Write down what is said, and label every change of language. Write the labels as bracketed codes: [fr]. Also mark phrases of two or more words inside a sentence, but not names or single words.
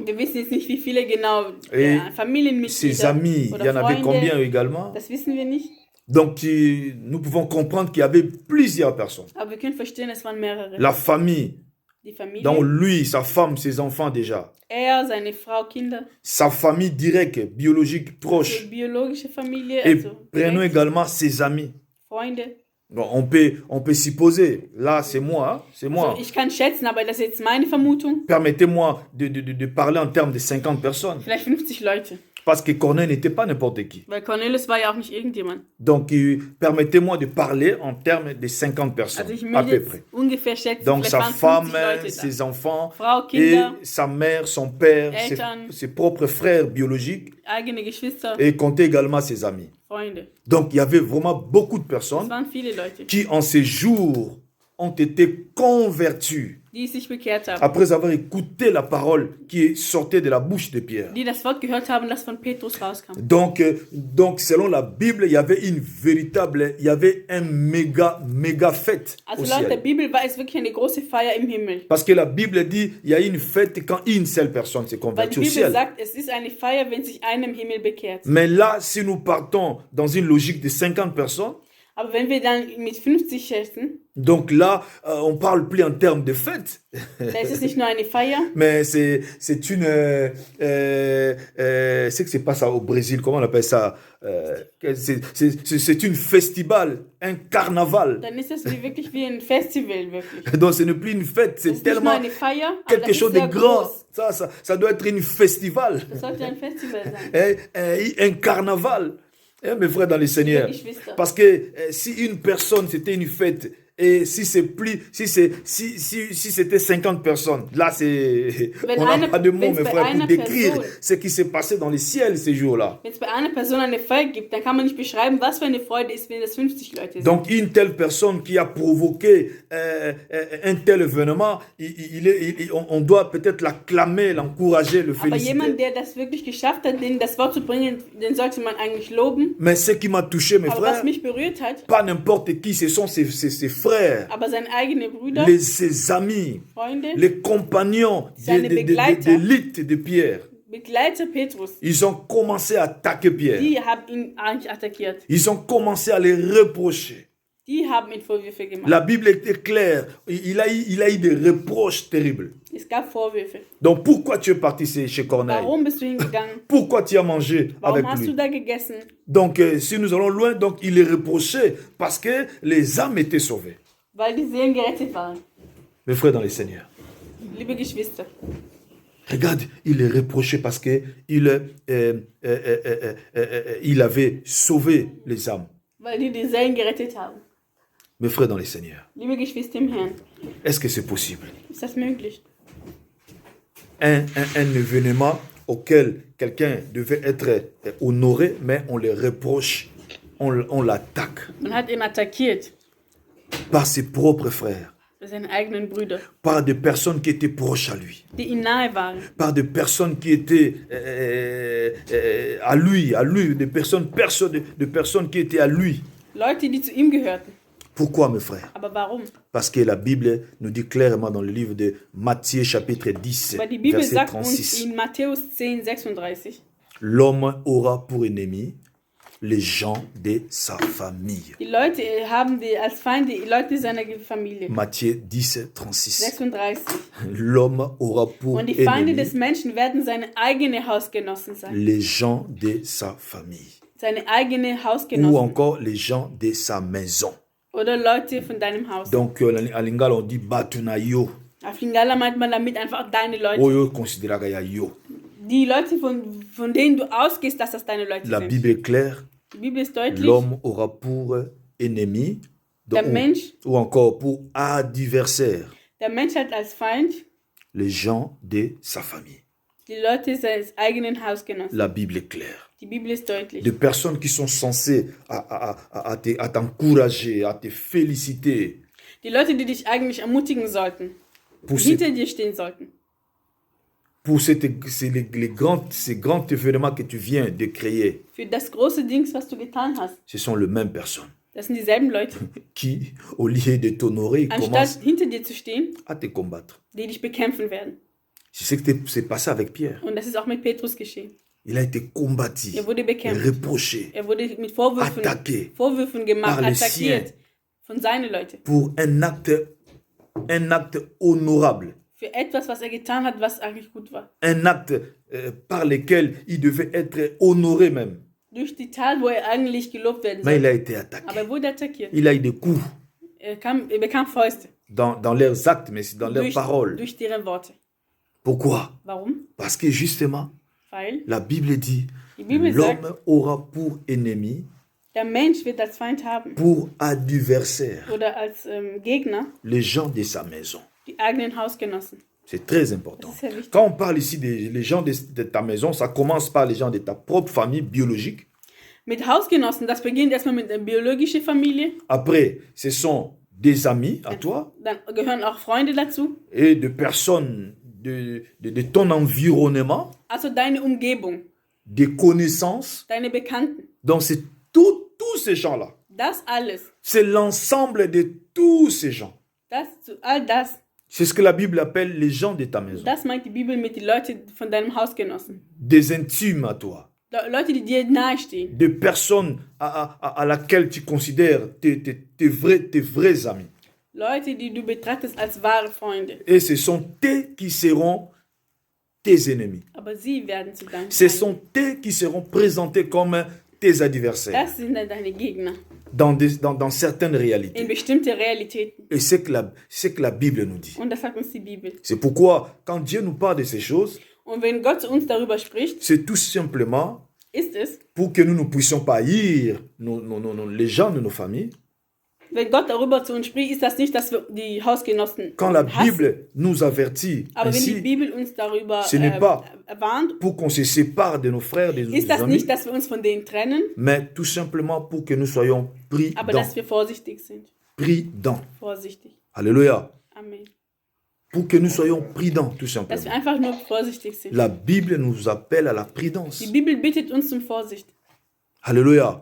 [de] Wir wissen jetzt nicht, wie viele genau [fr] Et [de] Familienmitglieder [fr] Ses amis, il y [de] oder [fr] en avait [de] Freunde. [fr] combien également? [de] Das wissen wir nicht. [fr] Donc nous pouvons comprendre qu'il y avait plusieurs personnes. [de] Aber wir können verstehen, es waren mehrere. [fr] La famille, [de] Die Familie, [fr] donc lui, sa femme, ses enfants déjà. [de] seine Frau, Kinder, [fr] Sa famille directe, biologique, proche. [de] also biologische Familie, [fr] Et [de] also [fr] prenons [de] direkt, [fr] également ses amis. [de] Freunde. [fr] Bon, on peut s'y poser. Là, c'est moi. Hein, c'est moi. [de] Also ich kann schätzen, aber das ist jetzt meine Vermutung. [fr] Permettez-moi de parler en termes de 50 personnes. [de] Vielleicht 50 Leute. [fr] Parce que Corneille n'était pas n'importe qui. [de] Weil Cornelius war ja auch nicht irgendjemand. [fr] Donc, permettez-moi de parler en termes de 50 personnes, [de] Also ich [fr] à [de] möchte [fr] peu [de] jetzt [fr] près. [de] ungefähr schätzen, [fr] Donc, [de] vielleicht [fr] sa [de] waren [fr] femme, [de] 50 Leute da. [fr] ses enfants, [de] Frau, [fr] et [de] Kinder, [fr] sa mère, son père, [de] Eltern. [fr] ses propres frères biologiques, [de] eigene Geschwister, [fr] et comptez également ses amis. [de] Freunde. [fr] Donc, il y avait vraiment beaucoup de [de] Es [fr] personnes [de] waren viele Leute, [fr] qui, en ces jours, ont été convertis [de] die sich bekehrt haben. [fr] après avoir écouté la parole qui sortait de la bouche de Pierre. [de] Die das Wort gehört haben, das von Petrus rauskam. [fr] Donc, selon la Bible, il y avait un méga fête [de] Also [fr] au [de] laut der [fr] ciel. [de] Bibel war es wirklich eine große Feier im Himmel. [fr] Parce que la Bible dit, il y a une fête quand une seule personne se [de] Weil die [fr] convertit au [de] Bibel [fr] ciel. [de] sagt, es ist eine Feier, wenn sich einer im Himmel bekehrt. [fr] Mais là, si nous partons dans une logique de 50 personnes, [de] Aber wenn wir dann mit 50 schätzen, [fr] donc là, on parle plus en termes de fête, [de] da ist es nicht nur eine Feier, [fr] mais c'est une... c'est que c'est pas ça au Brésil, comment on appelle ça? C'est une festival, un carnaval. [de] dann ist es wirklich wie ein Festival, wirklich. [fr] Donc ce n'est plus une fête, [de] Das [fr] c'est [de] ist nicht nur [fr] tellement [de] eine Feier, aber [fr] quelque [de] das [fr] chose [de] ist [fr] de [de] sehr [fr] grand. [de] groß. [fr] Ça doit être une festival, [de] Das sollte ein Festival sein. [fr] un carnaval. Mes frères dans le Seigneur. [de] Geschwister. [fr] Parce que si une personne, c'était une fête, et si c'était 50 personnes, là, on n'a pas de mots, mes frères, pour décrire ce qui s'est passé dans le ciel ces jours-là. [de] Wenn es bei einer Person eine Feier gibt, dann kann man nicht beschreiben, was für eine Freude ist, wenn es 50 Leute sind. [fr] Donc, une telle personne qui a provoqué un tel événement, on doit peut-être l'acclamer, l'encourager, le [de] Aber [fr] féliciter. [de] jemand, der das wirklich geschafft hat, denen das Wort zu bringen, den sollte man eigentlich loben. [fr] Mais ce qui m'a touché, mes [de] Aber [fr] frères, [de] was mich berührt hat, [fr] pas n'importe qui, ce sont ses frères, [de] aber seine eigenen Brüder, [fr] ses amis, [de] Freunde, [fr] les compagnons [de] Seine Begleiter. [fr] d'élite de Pierre. [de] Begleiter Petrus, [fr] Ils ont commencé à attaquer Pierre. [de] die haben ihn eigentlich attackiert. [fr] Ils ont commencé à les reprocher. [de] Die haben ihn Vorwürfe gemacht. [fr] La Bible était claire. Il a eu des reproches terribles. [de] Es gab Vorwürfe. [fr] Donc pourquoi tu es parti chez Corneille? [de] Warum bist du hingegangen? [fr] Pourquoi tu as mangé avec [de] Warum hast du [fr] lui? [de] da gegessen? [fr] Donc si nous allons loin, donc il est reproché parce que les âmes étaient sauvées. [de] Weil die Seelen gerettet waren. [fr] Mes frères dans le Seigneur. [de] Liebe Geschwister, [fr] Regarde, il est reproché parce que il avait sauvé les âmes. [de] weil die Seelen gerettet haben. [fr] Mes frères dans le Seigneur, [de] Liebe Geschwister im Herrn, [fr] est-ce que c'est possible? [de] ist das möglich? [fr] Un événement auxquels quelqu'un devait être honoré, mais on les reproche, on l'attaque [de] Man hat ihn attackiert. [fr] par ses propres frères, [de] Seine eigenen Brüder, [fr] par des personnes qui étaient proches à lui, [de] die ihm nahe waren. [fr] par des personnes qui étaient à lui, des personnes qui étaient à lui. [de] Leute, die zu ihm gehörten. [fr] Pourquoi, mes frères? [de] Aber warum? [fr] Parce que la Bible nous dit clairement dans le livre de Matthieu chapitre 10, [de] Weil die Bibel [fr] verset [de] sagt uns [fr] 36, [de] in Matthäus 10, 36, [fr] l'homme aura pour ennemi les gens de sa famille. [de] die Leute haben als Feinde die Leute seiner Familie. [fr] Matthieu 10, 36. [de] 36. [fr] L'homme aura pour [de] Und die Feinde [fr] ennemi [de] des Menschen werden seine eigene Hausgenossen sein. [fr] les gens de sa famille. [de] Seine eigene [fr] Ou [de] Hausgenossen. [fr] encore les gens de sa maison. [de] Oder Leute von deinem Haus. [fr] Donc, à Lingala, on dit Batunayo. [de] Auf Lingala meint man damit einfach deine Leute. [ln] Oyo considéra ya yo. [de] Die Leute, von denen du ausgehst, dass das deine Leute [fr] La [de] sind. [fr] Bible est claire. [de] Die Bibel ist deutlich. [fr] L'homme aura pour ennemi [de] Der Mensch, [fr] ou encore pour adversaire [de] der Mensch hat als Feind [fr] les gens de sa famille. [de] die Leute seines eigenen Hausgenossen. [fr] La Bible est claire. [de] Die Bibel ist deutlich. [fr] De personnes qui sont censées à t'encourager, à te féliciter [de] Die Leute, die dich eigentlich ermutigen sollten, [fr] pour, [de] die hinter dir stehen sollten. [fr] pour ces grands événements que tu viens de créer. [de] Für das große Ding, was du getan hast. [fr] Ce sont les mêmes personnes [de] Das sind dieselben Leute, [fr] qui, au lieu de t'honorer, [de] anstatt [fr] commencent [de] hinter dir zu stehen, [fr] à te combattre. [de] die dich bekämpfen werden. [fr] C'est ce qui s'est passé avec Pierre. [de] Und das ist auch mit Petrus geschehen. [fr] Il a été combattu, [de] Er wurde bekämpft. [fr] reproché [de] Er wurde mit Vorwürfen gemacht, [fr] par les [de] attackiert von seinen Leuten. [fr] pour un acte honorable, [de] Für etwas, was er getan hat, was eigentlich gut war. [fr] un acte par lequel il devait être honoré même. [de] Durch die Tat, wo er eigentlich gelobt werden [fr] Mais il [de] soll. [fr] a été attaqué. [de] Aber er wurde attackiert. [fr] Il a eu des coups [de] Er bekam Fäuste [fr] dans leurs actes, mais dans leurs paroles. [de] durch deren Worte. [fr] Pourquoi? [de] Warum? [fr] Parce que justement, [de] Weil [fr] la Bible dit, [de] die Bibel sagt, [fr] l'homme aura pour ennemi, [de] der Mensch wird als Feind haben [fr] pour adversaire, [de] oder als Gegner [fr] les gens de sa maison. [de] die eigenen Hausgenossen. [fr] C'est très important. [de] Das ist sehr wichtig. [fr] Quand on parle ici des gens de ta maison, ça commence par les gens de ta propre famille biologique. [de] Mit Hausgenossen, das beginnt erstmal mit der biologischen Familie, [fr] Après, ce sont des amis à toi [de] dann gehören auch Freunde dazu, [fr] et de personnes de ton environnement, [de] also deine Umgebung, [fr] des connaissances. [de] deine Bekannten. [fr] Donc, c'est tous ces gens-là. [de] Das alles, [fr] C'est l'ensemble de tous ces gens. [de] all das, [fr] C'est ce que la Bible appelle les gens de ta maison. [de] das meint die Bibel mit den Leuten von deinem Hausgenossen. [fr] Des intimes à toi. [de] Leute, die dir nahestehen. [fr] Des personnes à laquelle tu considères tes vrais amis. [de] Leute, die du betrachtest als wahre Freunde. [fr] Et ce sont eux qui seront tes ennemis. [de] Aber sie werden zu deinen [fr] Ce [de] Feinden. [fr] sont eux qui seront présentés comme tes adversaires [de] Das sind dann deine Gegner. [fr] dans certaines [de] In [fr] réalités. [de] bestimmte Realitäten. [fr] Et c'est que la Bible nous dit. [de] Und das sagt uns die Bibel. [fr] C'est pourquoi, quand Dieu nous parle de ces choses, [de] Und wenn Gott zu uns darüber spricht, [fr] c'est tout simplement [de] ist es, [fr] pour que nous ne puissions pas haïr les gens de nos familles. [de] wenn Gott darüber zu uns spricht, ist das nicht, dass wir die Hausgenossen [fr] Quand la [de] hassen. [fr] Bible nous avertit [de] Aber wenn die [fr] ainsi, [de] Bibel uns darüber [fr] ce n'est pas [de] warnt, [fr] pour qu'on se sépare de nos frères, des [de] ist das [fr] amis, [de] nicht, dass wir uns von denen trennen, [fr] mais tout simplement pour que nous soyons [de] aber [fr] prudents. [de] dass wir vorsichtig sind. [fr] Prudents. [de] Vorsichtig. [fr] Alléluia. [de] Amen. [fr] Pour que nous soyons prudents, tout [de] Dass wir [fr] simplement. [de] einfach nur vorsichtig sind. [fr] La Bible nous appelle à la prudence. [de] Die Bibel bittet uns zum Vorsicht. [fr] Alléluia.